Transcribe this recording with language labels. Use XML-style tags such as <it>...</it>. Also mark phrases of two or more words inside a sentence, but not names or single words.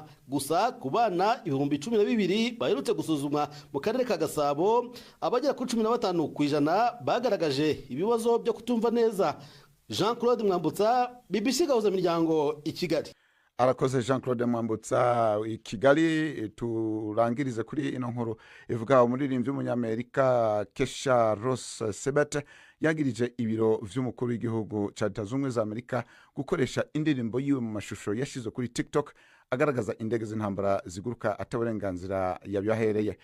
<rw>Gusa ku bana 12,000 baherutse gusuzumwa mu karere ka Gasabo, abagera kuri 15% bagaragaje ibibazo byo kutumva neza. Jean Claude Mwambutsa, BBC Gahuza Miryango, i Kigali.</rw> <rn>Arakoze Jean Claude Mwambutsa i Kigali. Turangirize kuri ino nkuru ivuga umuririmbyi w'umunyamerika Kesha Ross Sebet yagirije ibiro vy'umukuru w'igihugu ca Leta Zunze za Amerika gukoresha indirimbo yiwe mu mashusho yashize kuri TikTok agaragaza indege z'intambara ziguruka ataburenganzira yabyahereye.</rn>